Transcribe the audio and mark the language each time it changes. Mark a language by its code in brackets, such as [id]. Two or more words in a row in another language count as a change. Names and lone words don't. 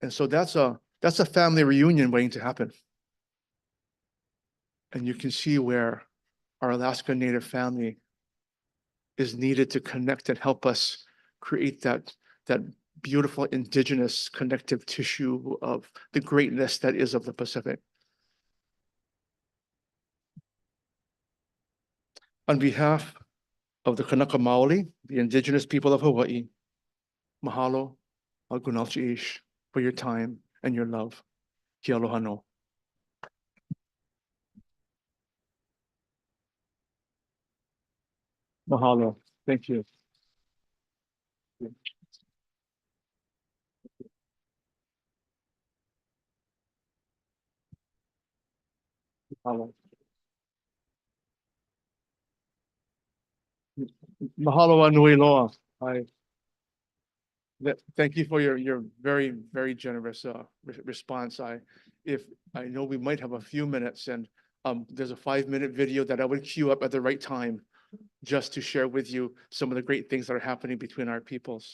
[en] And so that's a family reunion waiting to happen. And you can see where our Alaska Native family is needed to connect and help us create that beautiful indigenous connective tissue of the greatness that is of the Pacific. On behalf of the Kanaka Maoli, the indigenous people of Hawaii, mahalo, algunalchiish, for your time and your love. [haw] Kia aloha no. Mahalo. [en] Thank you. [haw] Mahalo. Mahalo anui loa. [en] Thank you for your very, very generous response. I know we might have a few minutes, and there's a 5-minute video that I would queue up at the right time just to share with you some of the great things that are happening between our peoples.